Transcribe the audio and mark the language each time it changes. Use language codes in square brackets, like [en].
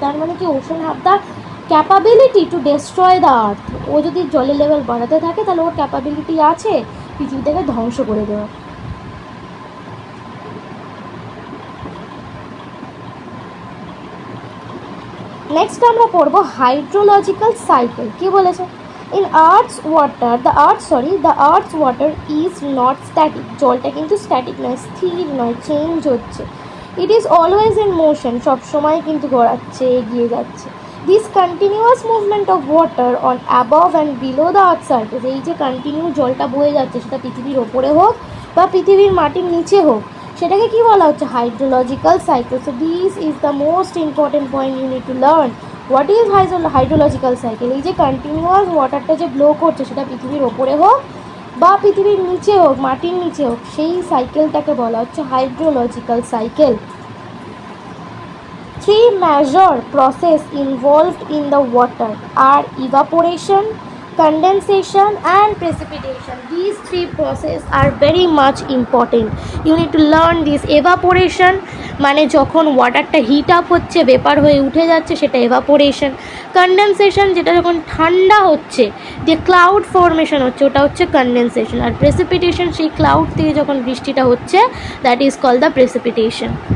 [bn] তার মানে কি [en] Ocean have the capability to destroy the earth. [bn] ও যদি জলের লেভেল বাড়াতে থাকে তাহলে ওর ক্যাপাবিলিটি আছে পৃথিবীটাকে ধ্বংস করে দেওয়া। নেক্সট আমরা পড়বো হাইড্রোলজিক্যাল সাইকেল। কি বলেছে? [en] In Earth's water, the Earth's water is not static. [bn] জলটা কিন্তু স্ট্যাটিক নয়, স্থির নয়, চেঞ্জ হচ্ছে। [en] It is always in motion, [bn] সব সময় কিন্তু গড়াচ্ছে, এগিয়ে যাচ্ছে। [en] This continuous movement of water on above and below the Earth's surface, [bn] এই যে কন্টিনিউ জলটা বয়ে যাচ্ছে, সেটা পৃথিবীর ওপরে হোক বা পৃথিবীর মাটির নিচে হোক, সেটাকে কি বলা হচ্ছে? [en] Hydrological cycle. So this is the most important point you need to learn. What is hydrological cycle? [bn] এই যে কন্টিনিউয়াস ওয়াটারটা যে ব্লো করছে, সেটা পৃথিবীর ওপরে হোক বা পৃথিবীর নিচে হোক, মাটির নিচে হোক, সেই সাইকেলটাকে বলা হচ্ছে hydrological cycle. [en] 3 major process involved in the water are evaporation, condensation and precipitation. These three processes are very much important. You need to learn this. [bn] Evaporation মানে যখন ওয়াটারটা হিট আপ হচ্ছে, ভেপার হয়ে উঠে যাচ্ছে, সেটা এভাপোরেশন। কনডেনসেশন যেটা যখন ঠান্ডা হচ্ছে, যে ক্লাউড ফর্মেশন হচ্ছে, ওটা হচ্ছে কনডেনসেশন। আর প্রেসিপিটেশন সেই ক্লাউড থেকে যখন বৃষ্টিটা হচ্ছে, [en] That is called the precipitation.